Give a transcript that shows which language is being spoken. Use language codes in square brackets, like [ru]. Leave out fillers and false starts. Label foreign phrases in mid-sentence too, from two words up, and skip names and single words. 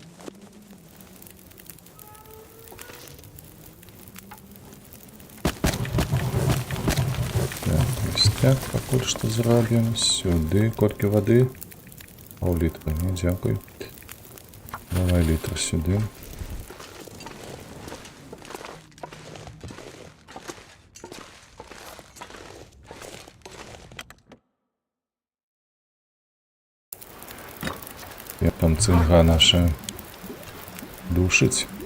[uk] Так, [be] пакуль што зробім. [uk] Сюди колькі води. Пол-літра, не, дякую. Давай літр сюди. Як там цинга наша душить.